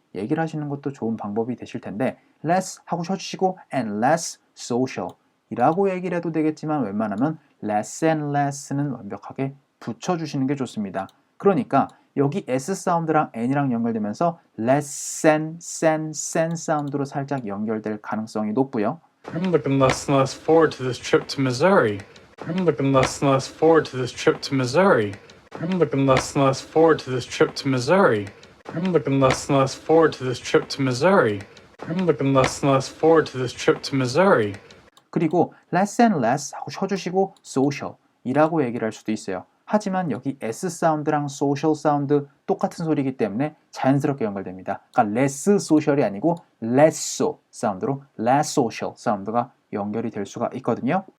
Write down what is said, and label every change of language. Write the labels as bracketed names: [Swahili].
[Korean] 얘기를 하시는 것도 좋은 방법이 되실 텐데 less 하고 쉬어주시고 [English] and less social [Korean] 이라고 얘기를 해도 되겠지만 웬만하면 [English] less and less [Korean] 는 완벽하게 붙여주시는 게 좋습니다. 그러니까 여기 S 사운드랑 N이랑 연결되면서 [English] less sen [Korean] 사운드로 살짝 연결될 가능성이 높고요. [English] I'm looking less and less forward to this trip to Missouri. I'm looking less and less forward to this trip to Missouri. I'm looking less and less forward to this trip to Missouri. I'm looking less and less forward to this trip to Missouri. I'm looking less and less forward to this trip to Missouri. [Korean] 그리고 [English] less and less [Korean] 하고 쉬어주시고 social 이라고 얘기를 할 수도 있어요. 하지만 여기 S 사운드랑 social 사운드 똑같은 소리이기 때문에 자연스럽게 연결됩니다. 그러니까 [English] less social [Korean] 이 아니고 [English] less so [Korean] 사운드로 less social 사운드가 연결이 될 수가 있거든요.